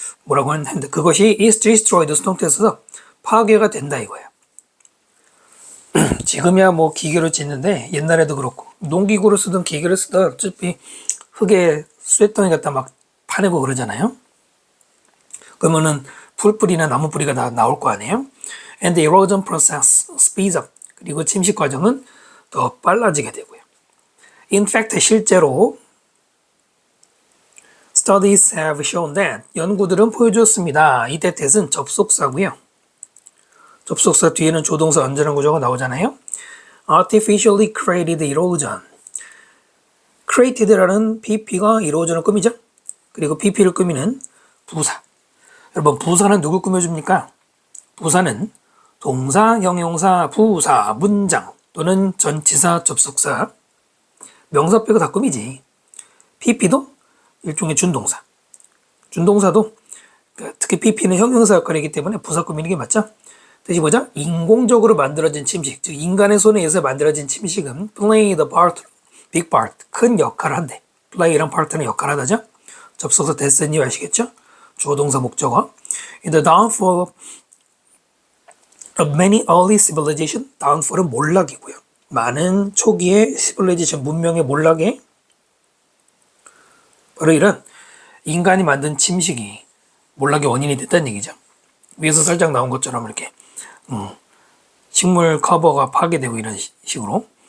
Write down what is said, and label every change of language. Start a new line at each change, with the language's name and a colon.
Korean: 뭐라고 하는데, 그것이
English: is destroyed,
Korean: 수동태에서 파괴가 된다 이거예요. 지금이야 뭐 기계로 짓는데 옛날에도 그렇고 농기구를 쓰든 기계를 쓰든 어차피 흙에 쇳덩이 갖다 막 파내고 그러잖아요. 그러면은 풀뿌리나 나무 뿌리가 다 나올 거 아니에요.
English: And the erosion process speeds up.
Korean: 그리고 침식 과정은 더 빨라지게 되고요.
English: In fact,
Korean: 실제로
English: studies have shown that,
Korean: 연구들은 보여주었습니다. 이 that은 접속사고요. 접속사 뒤에는 조동사 언제나 구조가 나오잖아요.
English: artificially created erosion.
Korean: created라는 PP가 erosion을 꾸미죠. 그리고 PP를 꾸미는 부사. 여러분, 부사는 누굴 꾸며줍니까? 부사는 동사, 형용사, 부사, 문장 또는 전치사, 접속사, 명사 빼고 다 꾸미지. PP도 일종의 준동사. 준동사도 특히 PP는 형용사 역할이기 때문에 부사 꾸미는 게 맞죠? 뜻이 뭐죠? 인공적으로 만들어진 침식, 즉 인간의 손에 의해서 만들어진 침식은
English: play the part, big part,
Korean: 큰 역할을 한대. play랑 part는 역할을 하다죠. 접속사 됐으니 아시겠죠? 주어 동사 목적어.
English: In the downfall of many early civilization, downfall은
Korean: 몰락이고요. 많은 초기의 civilization, 문명의 몰락에 바로 이런 인간이 만든 침식이 몰락의 원인이 됐다는 얘기죠. 위에서 살짝 나온 것처럼 이렇게 식물 커버가 파괴되고 이런 식으로.